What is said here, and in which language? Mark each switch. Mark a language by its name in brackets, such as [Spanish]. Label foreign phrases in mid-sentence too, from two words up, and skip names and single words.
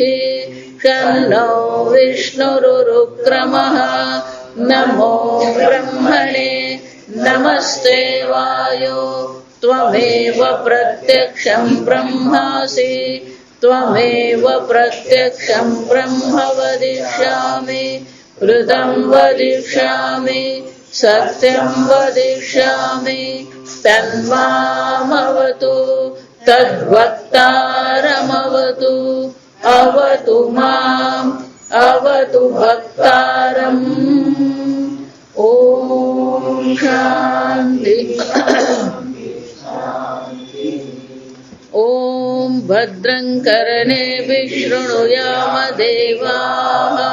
[Sanskrit] શન્નો વિષ્ણુરુક્રમઃ નમો બ્રહ્મણે નમસ્તે વાયો ત્વમેવ પ્રત્યક્ષં બ્રહ્માસि ત્વમેવ પ્રત્યક્ષં બ્રહ્મ વદિષ્યામિ ऋतं वदिष्यामि सत्यं वदिष्यामि तन्मामवतु तद्भक्तारमवतु अवतु माम् अवतु भक्तारम् ॐ शान्ति ॐ भद्रं कर्णेभिः शृणुयाम देवाः